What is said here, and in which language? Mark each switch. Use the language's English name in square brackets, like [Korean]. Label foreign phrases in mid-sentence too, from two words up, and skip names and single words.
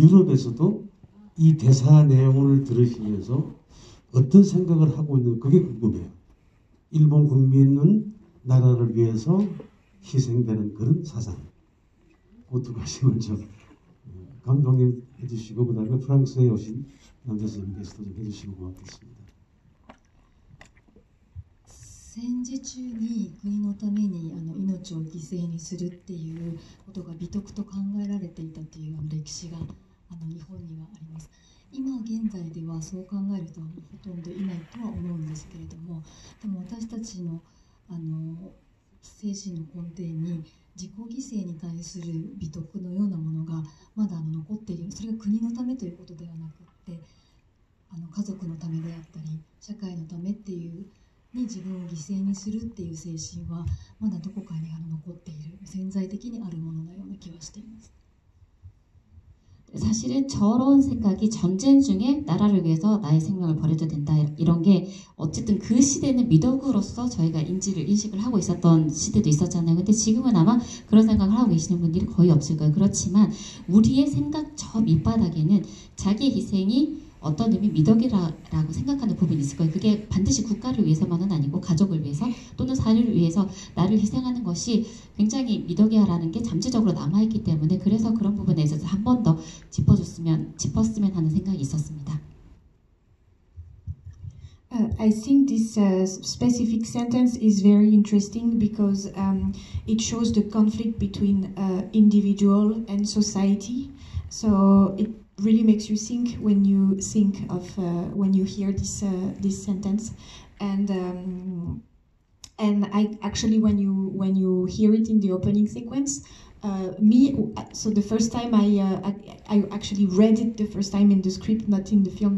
[Korean] 유럽에서도 이 대사 내용을 들으시면서 어떤 생각을 하고 있는 그게 궁금해요. 일본 국민은 나라를 위해서 희생되는 그런 사상. 그 두 가지를 좀 감독님 해주시고 그 다음에 프랑스에 오신 남자 선생님께서도 좀 해주시고 고맙겠습니다. [Japanese] 戦時中に国のために命を犠牲にするっていうことが美徳と考えられていたという歴史が日本にはあります。今現在ではそう考える人はほとんどいないとは思うんですけれども、でも私たちの精神の根底に自己犠牲に対する美徳のようなものがまだ残っている。それが国のためということではなくって家族のためであったり社会のためっていうに自分を犠牲にするっていう精神はまだどこかに残っている、潜在的にあるもののような気はしています。 [Korean] 사실은 저런 생각이 전쟁 중에 나라를 위해서 나의 생명을 버려도 된다 이런 게 어쨌든 그 시대는 미덕으로서 저희가 인식을 하고 있었던 시대도 있었잖아요. 근데 지금은 아마 그런 생각을 하고 계시는 분들이 거의 없을 거예요. 그렇지만 우리의 생각 저 밑바닥에는 자기의 희생이 어떤 의미 미덕이라고 생각하는 부분이 있을 거예요. 그게 반드시 국가를 위해서만은 아니고 가족을 위해서 또는 사회를 위해서 나를 희생하는 것이 굉장히 미덕이야라는 게 잠재적으로 남아있기 때문에 그래서 그런 부분에 있어서 한 번 더 짚었으면 하는 생각이 있었습니다. [English] I think this specific sentence is very interesting because it shows the conflict between individual and society. So it really makes you think when you think of when you hear this sentence, and I actually when you hear it in the opening sequence, so the first time I actually read it the first time in the script, not in the film.